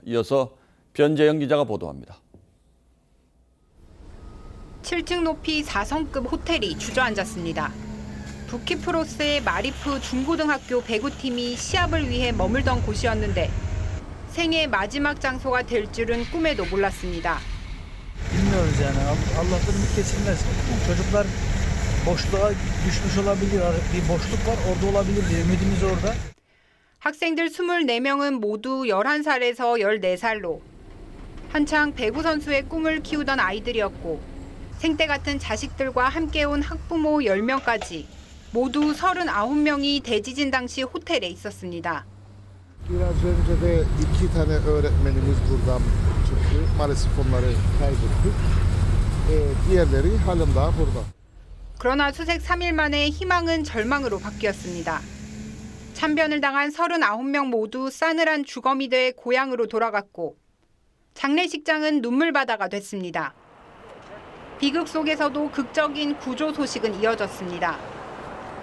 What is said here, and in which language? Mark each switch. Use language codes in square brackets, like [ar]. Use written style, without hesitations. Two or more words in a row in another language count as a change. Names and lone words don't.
[ko] 이어서 변재영 기자가 보도합니다. 7층 높이 4성급 호텔이 주저앉았습니다. 북키프로스의 마리프 중고등학교 배구팀이 시합을 위해 머물던 곳이었는데 생애 마지막 장소가 될 줄은 꿈에도 몰랐습니다. [tr] Bilmiyoruz yani. Allah'tan ümit kesilmez. Çocuklar boşluğa düşmüş olabilir. Bir boşluk var orada olabilir diye ümidimiz orada. [ko] 학생들 24명은 모두 11살에서 14살로 한창 배구 선수의 꿈을 키우던 아이들이었고 생때 같은 자식들과 함께 온 학부모 10명까지 모두 39명이 대지진 당시 호텔에 있었습니다. [tr] Biraz önce de 2 tane öğretmenimiz buradan çıktı. Maalesef onları kaybettik. Diğerleri halen daha burada. [ko] 그러나 수색 3일 만에 희망은 절망으로 바뀌었습니다. 참변을 당한 39명 모두 싸늘한 주검이 돼 고향으로 돌아갔고 장례식장은 눈물바다가 됐습니다. 비극 속에서도 극적인 구조 소식은 이어졌습니다.